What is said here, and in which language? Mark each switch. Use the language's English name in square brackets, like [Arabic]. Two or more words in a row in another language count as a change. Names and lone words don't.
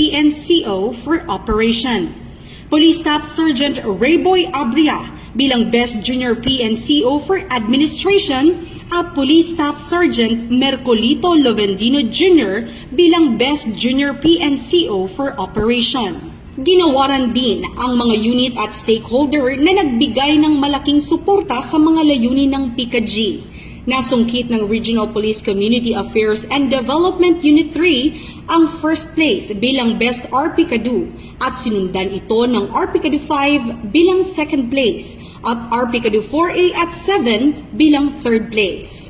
[English] PNCO for Operation, Police Staff Sergeant Rayboy Abria bilang Best Junior PNCO for Administration at Police Staff Sergeant Mercolito Lovendino Jr. [Filipino] bilang [English] Best Junior PNCO for Operation. [Filipino] Ginawaran din ang mga unit at stakeholder na nagbigay ng malaking suporta sa mga layunin ng PICAG. Nasungkit ng Regional Police Community Affairs and Development Unit 3 ang [English] first place [Filipino] bilang [English] Best RPCADU [Filipino] at sinundan ito ng RPCADU 5 bilang [English] second place [Filipino] at RPCADU 4A at 7 bilang [English] third place.